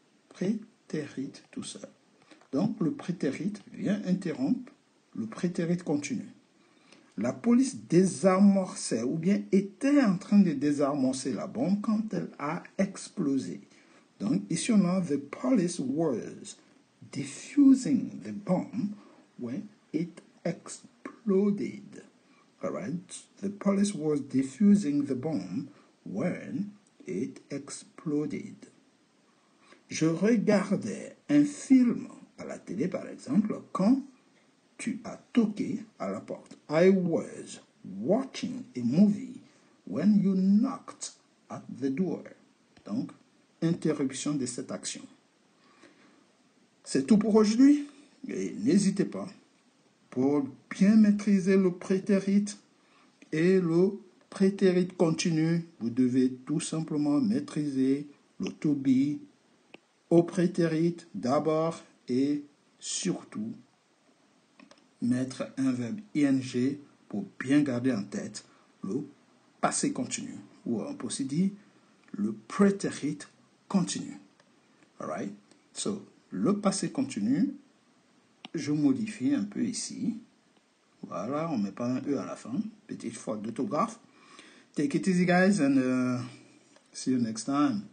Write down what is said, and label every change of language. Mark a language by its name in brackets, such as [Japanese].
[French] Prétérit tout seul. Donc, le prétérit vient interrompre le prétérit continu. La police désamorçait ou bien était en train de désamorcer la bombe quand elle a explosé. Donc, ici on a [English] the police was defusing the bomb when it exploded. All right? The police was defusing the bomb when it exploded. [French] Je regardais un film à la télé, par exemple, quand tu as toqué à la porte. [English] I was watching a movie when you knocked at the door. [French] Donc, interruption de cette action. C'est tout pour aujourd'hui. Et n'hésitez pas, pour bien maîtriser le prétérit et le prétérit continu, vous devez tout simplement maîtriser le to be au prétérit d'abord et surtout mettre un verbe ing pour bien garder en tête le passé continu, ou on peut aussi dire le prétérit continu. [English] Alright? So, [French] le passé continu, je modifie un peu ici. Voilà, on ne met pas un E à la fin. Petite faute d'orthographe. [English] Take it easy, guys, and see you next time.